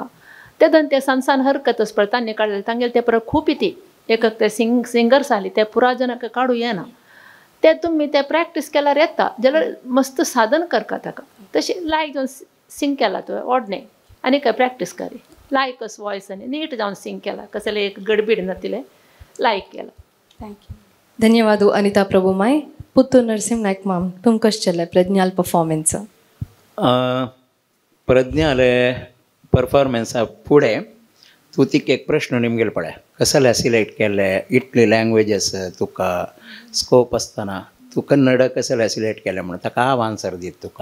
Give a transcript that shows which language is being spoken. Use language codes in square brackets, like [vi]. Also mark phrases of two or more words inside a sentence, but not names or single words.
[kok] तेदन ते सानसान हरकत आस पळय तांणी काडलें, तांगेले ते परत खूब इती एक ते सिंगर्स आली ते पुराजनाक काडूं येना. ते तुमी ते प्रॅक्टीस केल्यार येता जाल्यार मस्त साधन करता ताका. तशें लायक जावन सिंग केला तुवें ओडणे आनी काय प्रॅक्टीस करी लायकच वॉयस आनी नीट जावन सिंग केला, कसले एक गडबीड नातिले, लायक केला. थँक्यू. [kn] ಧನ್ಯವಾದ ಅನಿತಾ ಪ್ರಭುಮಾಯಿ. ಪುತ್ತೂರು ನರಸಿಂಹ ನಾಯ್ಕ ಮಾಮ್, [kok] तुम कशें चल्लें प्रज्ञाल परफॉर्मन्स? प्रज्ञाले परफॉर्मन्सा फुडें तूं तिका एक प्रश्न निमगेलो पळय, कसले सिलेक्ट केले, इतली लँग्वेजीस तुका स्कोप आसतना तूं कन्नड कसले सिलेक्ट केले म्हणून ताका हांव आन्सर दीत तुका.